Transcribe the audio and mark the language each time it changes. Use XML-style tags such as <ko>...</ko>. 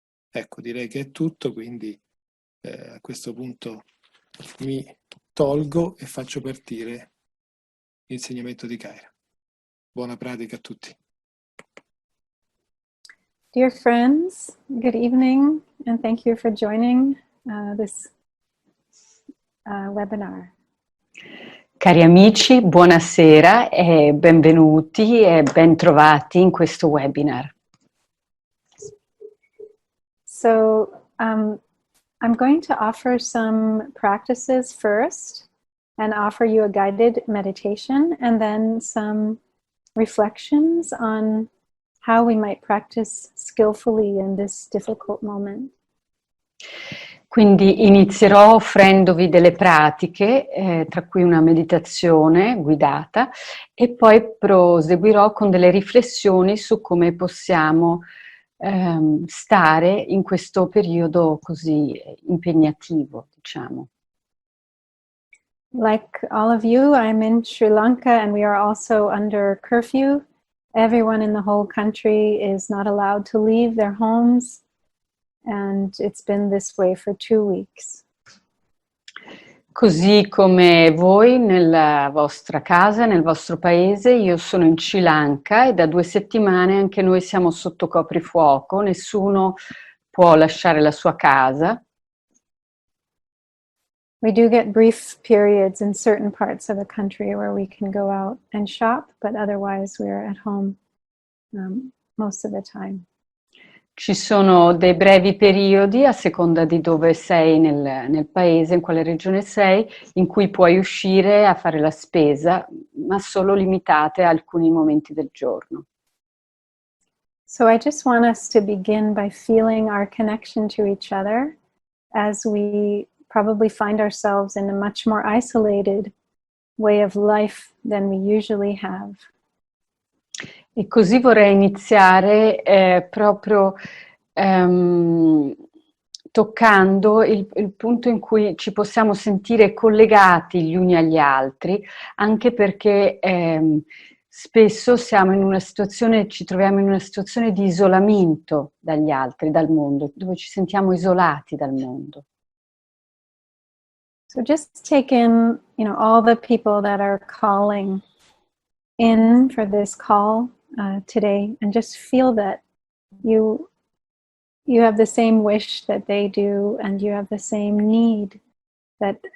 <it>Ecco, direi che è tutto, quindi a questo punto mi tolgo e faccio partire l'insegnamento di Kaira. Buona pratica a tutti.</it> <en>Dear friends, good evening, and thank you for joining this webinar.</en> <it>Cari amici, buonasera e benvenuti e bentrovati in questo webinar.</it> <en>So, I'm going to offer some practices first and offer you a guided meditation and then some reflections on how we might practice skillfully in this difficult moment.</en> <it>Quindi inizierò offrendovi delle pratiche, tra cui una meditazione guidata, e poi proseguirò con delle riflessioni su come possiamo stare in questo periodo così impegnativo, diciamo.</it> <en>Like all of you, I'm in Sri Lanka and we are also under curfew. Everyone in the whole country is not allowed to leave their homes, and it's been this way for 2 weeks.</en> <it>Così come voi nella vostra casa, nel vostro paese, io sono in Sri Lanka e da 2 settimane anche noi siamo sotto coprifuoco, nessuno può lasciare la sua casa.</it> <en>We do get brief periods in certain parts of the country where we can go out and shop, but otherwise we're at home most of the time.</en> <it>Ci sono dei brevi periodi, a seconda di dove sei nel paese, in quale regione sei, in cui puoi uscire a fare la spesa, ma solo limitate a alcuni momenti del giorno.</it> <en>So I just want us to begin by feeling our connection to each other as we probably find ourselves in a much more isolated way of life than we usually have.</en> <it>E così vorrei iniziare proprio toccando il punto in cui ci possiamo sentire collegati gli uni agli altri, anche perché spesso siamo in una situazione, ci troviamo in una situazione di isolamento dagli altri, dal mondo, dove ci sentiamo isolati dal mondo.</it> <en>So just take in, all the people that are calling in for this call today, and just feel that you have the same wish that they do, and you have the same need that</en>